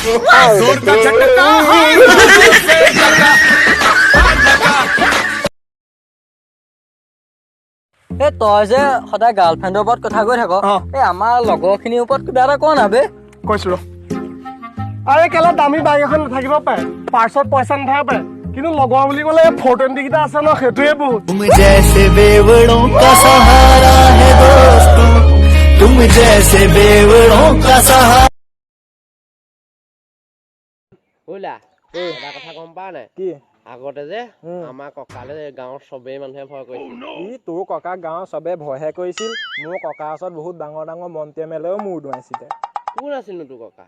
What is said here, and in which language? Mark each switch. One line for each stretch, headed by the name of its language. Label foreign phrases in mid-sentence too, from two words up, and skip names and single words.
Assamese: এই তই যে সদায় গাৰ্লফ্ৰেণ্ডৰ ওপৰত কথা কৈ থাক এই আমাৰ লগৰখিনিৰ ওপৰত কিবা এটা ক না বে কৈছো ৰ আৰে কেলা দামী বাইক এখন নাথাকিব পাৰে পাৰ্চত পইচা নাথাকিব পাৰে কিন্তু লগৰ বুলি ক'লে 420 কেইটা আছে ন সেইটোৱে বহুত
Hindi: तुम जैसे बेवड़ों का सहारा है दोस्तों तुम जैसे बेवड़ों का सहारा
Assamese: ওলা এটা কথা গম পা নাই কি আগতে যে আমাৰ ককালে গাঁৱৰ চবেই মানুহে ভয় কৰিছিল ই তোৰ ককা গাঁৱৰ চবে ভয়হে কৰিছিল মোৰ ককাৰ ওচৰত বহুত ডাঙৰ ডাঙৰ মন্ত্ৰী এমেলেও মূৰ দুৱাইছিলে কোন আছিলনো তোৰ ককা